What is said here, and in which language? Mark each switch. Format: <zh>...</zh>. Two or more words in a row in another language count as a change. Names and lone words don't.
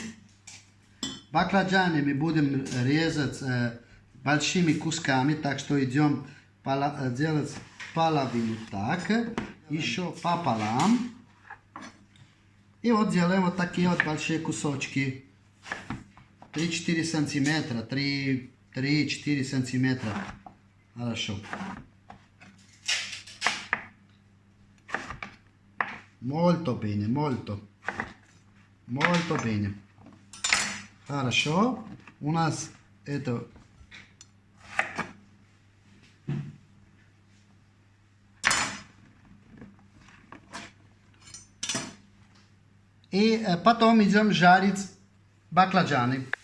<ru>Баклажаны мы будем резать большими кусками, так что идем делать половину так, еще пополам. И делаем такие большие кусочки. 3-4 сантиметра, 3-4 сантиметра. Хорошо.</ru> <it>Molto bene, molto bene.</it> <ru>Хорошо. У нас это... И потом идем жарить баклажаны.</ru>